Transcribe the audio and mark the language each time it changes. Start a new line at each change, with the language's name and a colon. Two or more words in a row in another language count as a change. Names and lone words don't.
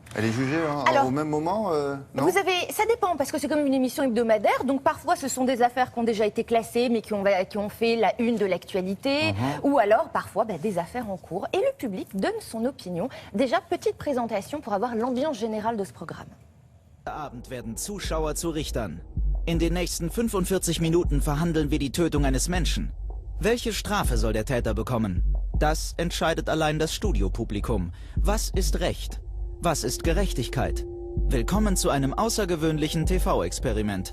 French: Elle est jugée au même moment non? Vous avez, ça dépend, parce que c'est comme une émission hebdomadaire, donc parfois ce sont des affaires qui ont déjà été classées, mais qui ont fait la une de l'actualité, ou alors parfois des affaires en cours, et le public donne son opinion. Déjà, petite présentation pour avoir l'ambiance générale de ce programme.
German: Abend werden Zuschauer zu Richtern. In den nächsten 45 Minuten verhandeln wir die Tötung eines Menschen. Welche Strafe soll der Täter bekommen? Das entscheidet allein das Studiopublikum. Was ist Recht? Was ist Gerechtigkeit? Willkommen zu einem außergewöhnlichen TV-Experiment.